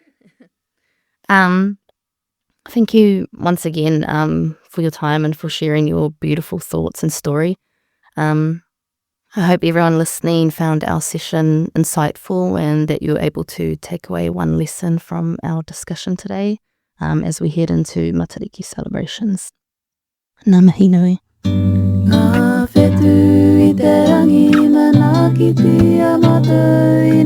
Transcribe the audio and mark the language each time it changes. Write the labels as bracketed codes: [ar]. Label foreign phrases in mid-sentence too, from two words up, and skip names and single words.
[en] Thank you once again for your time and for sharing your beautiful thoughts and story. I hope everyone listening found our session insightful and that you were able to take away one lesson from our discussion today as we head into Matariki celebrations. [mi] Ngā mihi nui. Ngā whetū I te rangi mana ki te amatai.